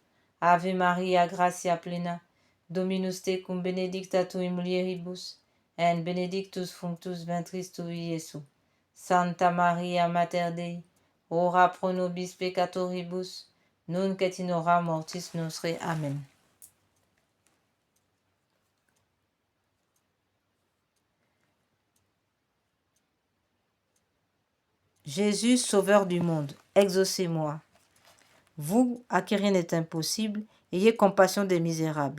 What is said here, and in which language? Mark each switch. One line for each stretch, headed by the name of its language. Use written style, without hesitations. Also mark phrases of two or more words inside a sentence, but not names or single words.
Latin: Ave Maria, gratia plena, Dominus tecum benedicta tu in mulieribus, en benedictus fructus ventris tui, Iesus. Santa Maria Mater Dei, ora pro nobis peccatoribus, nunc et in hora mortis nostre. Amen.
French: Jésus, Sauveur du monde, exaucez-moi. Vous, à qui rien n'est impossible, ayez compassion des misérables.